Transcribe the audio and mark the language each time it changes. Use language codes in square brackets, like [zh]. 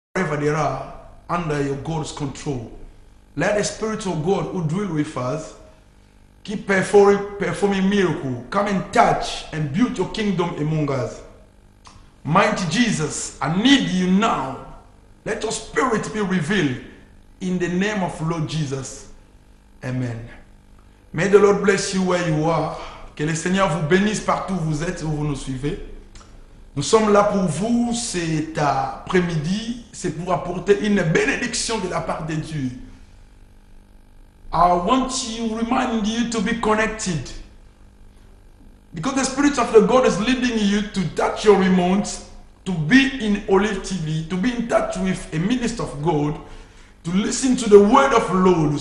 [en] wherever they are, under your God's control. Let the Spirit of God who dwell with us keep performing miracles. Come and touch and build your kingdom among us. Mighty Jesus, I need you now. Let your Spirit be revealed in the name of Lord Jesus. Amen. May the Lord bless you where you are. [fr] Que le Seigneur vous bénisse partout où vous êtes, où vous nous suivez. Nous sommes là pour vous cet après-midi. C'est pour apporter une bénédiction de la part de Dieu. [en] I want to remind you to be connected. Because the Spirit of the God is leading you to touch your remote, to be in Olive TV, to be in touch with a minister of God, to listen to the word of the Lord.